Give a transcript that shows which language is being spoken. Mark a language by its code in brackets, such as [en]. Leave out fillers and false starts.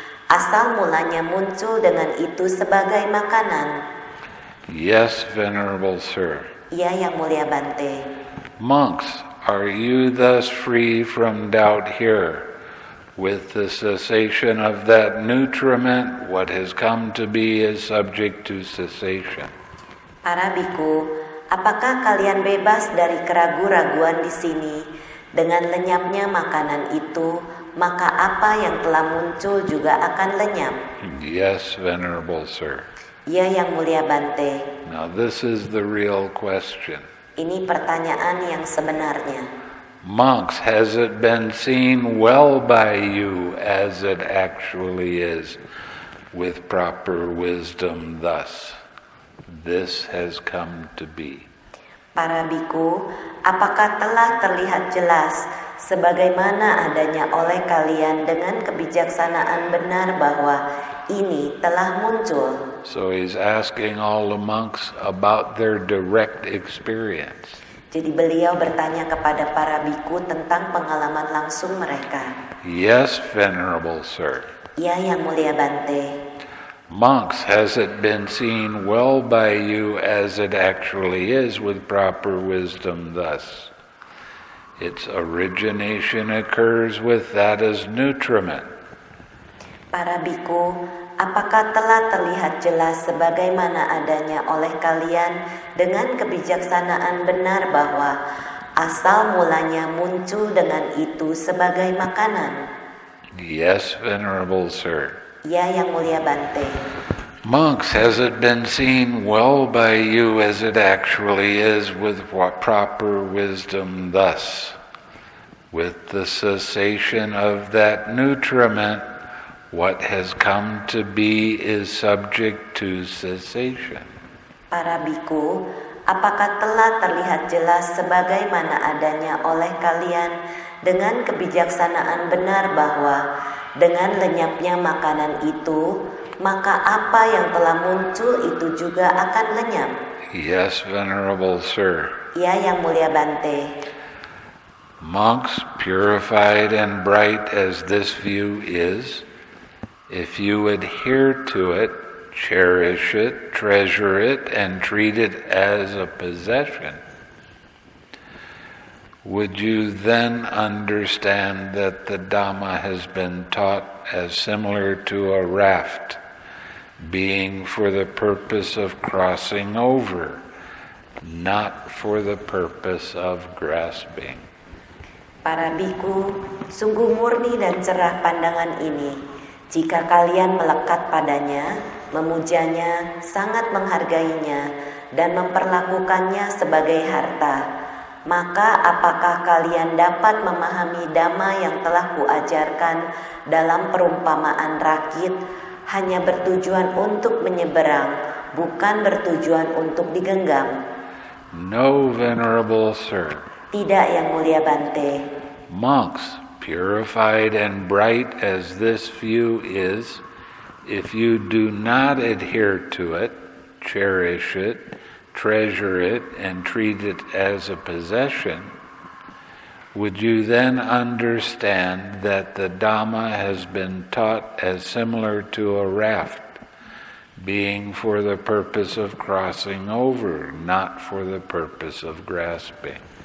[id] Asal mulanya muncul dengan itu sebagai makanan. [en] Yes, Venerable Sir. [id] Ya, Yang Mulia Bhante. [en] Monks, are you thus free from doubt here? With the cessation of that nutriment, what has come to be is subject to cessation. [id] Para biku, apakah kalian bebas dari keraguan-raguan di sini? Dengan lenyapnya makanan itu, maka apa yang telah muncul juga akan lenyap. [en] Yes, Venerable Sir. [id] Ya Yang Mulia Bhante. [en] Now this is the real question. [id] Ini pertanyaan yang sebenarnya. [en] Monks, has it been seen well by you as it actually is, with proper wisdom thus? This has come to be. [id] Para biku, apakah telah terlihat jelas sebagaimana adanya oleh kalian dengan kebijaksanaan benar bahwa ini telah muncul? [en] So he's asking all the monks about their direct experience. [id] Jadi beliau bertanya kepada para biku tentang pengalaman langsung mereka. [en] Yes, Venerable Sir. [id] Ya Yang Mulia Bhante. [en] Monks, has it been seen well by you as it actually is with proper wisdom thus? Its origination occurs with that as nutriment. [id] Para biku, apakah telah terlihat jelas sebagaimana adanya oleh kalian dengan kebijaksanaan benar bahwa asal mulanya muncul dengan itu sebagai makanan? [en] Yes, Venerable Sir. [id] Ya Yang Mulia Bhante. [en] Monks, has it been seen well by you as it actually is with proper wisdom thus? With the cessation of that nutriment, what has come to be is subject to cessation. [id] Para biku, apakah telah terlihat jelas sebagaimana adanya oleh kalian dengan kebijaksanaan benar bahwa dengan lenyapnya makanan itu, maka apa yang telah muncul itu juga akan lenyap? [en] Yes, Venerable Sir. [id] Ya Yang Mulia Bhante. [en] Monks, purified and bright as this view is, if you adhere to it, cherish it, treasure it, and treat it as a possession, would you then understand that the Dhamma has been taught as similar to a raft, being for the purpose of crossing over, not for the purpose of grasping? [id] Para biku, sungguh murni dan cerah pandangan ini. Jika kalian melekat padanya, memujanya, sangat menghargainya, dan memperlakukannya sebagai harta, maka apakah kalian dapat memahami Dhamma yang telah kuajarkan dalam perumpamaan rakit hanya bertujuan untuk menyeberang, bukan bertujuan untuk digenggam? [en] No, Venerable Sir. [id] Tidak, Yang Mulia Bhante. [en] Monks, purified and bright as this view is, if you do not adhere to it, cherish it, treasure it, and treat it as a possession, would you then understand that the Dhamma has been taught as similar to a raft, being for the purpose of crossing over, not for the purpose of grasping?